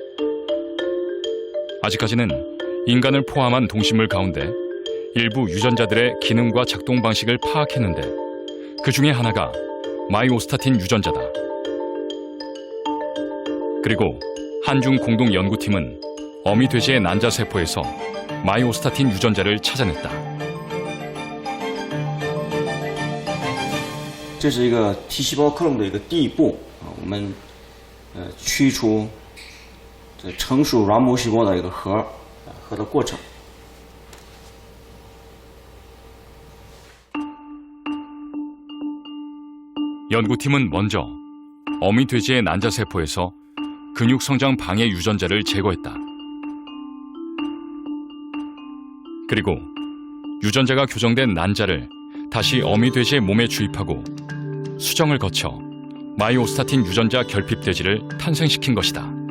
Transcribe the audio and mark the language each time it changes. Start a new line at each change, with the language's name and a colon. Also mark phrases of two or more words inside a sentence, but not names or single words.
Korean: 아직까지는 인간을 포함한 동식물 가운데 일부 유전자들의 기능과 작동 방식을 파악했는데 그 중에 하나가 마이오스타틴 유전자다. 그리고 한중 공동 연구팀은 어미 돼지의 난자 세포에서 마이오스타틴 유전자를 찾아냈다.
Chinese: 这是一个 T 细胞克隆的一个第一步啊，我们去除这成熟软母细胞的一个核的过程。
Korean: 연구팀은 먼저 어미 돼지의 난자 세포에서 근육 성장 방해 유전자를 제거했다. 그리고 유전자가 교정된 난자를 다시 어미 돼지의 몸에 주입하고 수정을 거쳐 마이오스타틴 유전자 결핍 돼지를 탄생시킨 것이다.